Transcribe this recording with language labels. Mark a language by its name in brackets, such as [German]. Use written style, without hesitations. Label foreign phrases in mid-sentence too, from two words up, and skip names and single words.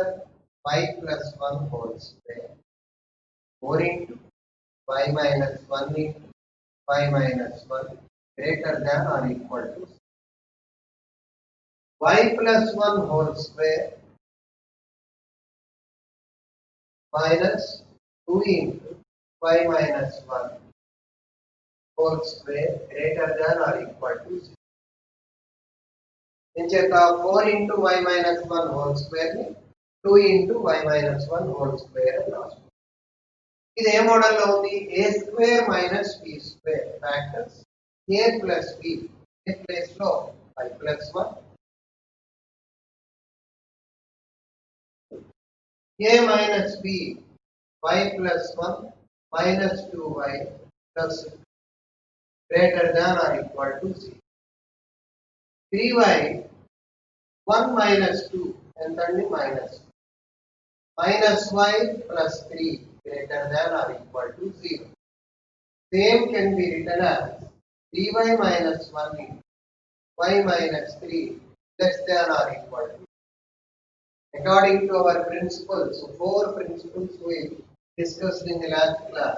[English] Y plus 1 whole square 4 into y minus 1 into y minus 1 greater than or equal to y plus 1 whole square minus 2 into y minus 1 whole square greater than or equal to 0. ఇంచేత 4 into y minus 1 whole square ని 2 into y minus 1 whole square [Telugu] అని రాస్తాం. ఇది ఏ మోడల్లో ఉంది? [English] a square minus b square ఫ్యాక్టర్స్ a plus b a ప్లేస్ లో y plus 1 a minus b y plus 1 minus 2y plus greater than or equal to 0. [Telugu] 3y 1 minus 2 ఎంతండి? [English] minus minus y plus 3 greater than or equal to 0. Same can be written as 3y minus 1 into y minus 3 less than or equal to. According to our principles, so 4 principles we discussed in the last class.